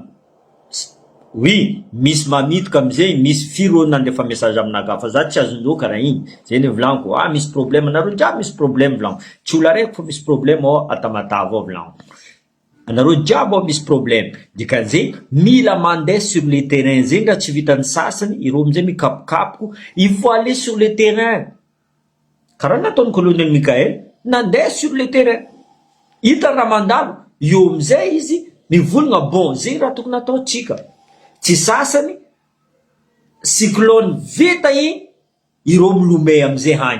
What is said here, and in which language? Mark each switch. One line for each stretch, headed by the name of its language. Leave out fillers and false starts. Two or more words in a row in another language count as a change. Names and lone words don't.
Malagasy: Oui, misy mamitaka amizay, misy firo nandefa message aminaka fa za tsy azondreo karaha igny, zay ny volaniko. Misy problème anareo jiaby, misy problème volaniko, tsy olo araiky fa misy problème ao Tamatave ao volaniko, anareo jiaby ao misy problème. Dikan'izay mila mandeha
French: sur le terrain
Malagasy: zegny raha tsy vitan'ny sasany, ireo amizay mikapokapoko,
French: il faut aller sur le terrain
Malagasy: karaha nataon'ny colonel Michael, nandeha
French: sur le terrain,
Malagasy: hita raha mandalo, io amizay izy mivolagna bon zegny raha tokony ataotsika. Tsy sasany cyclone vita igny ireo milomay amizay hagny.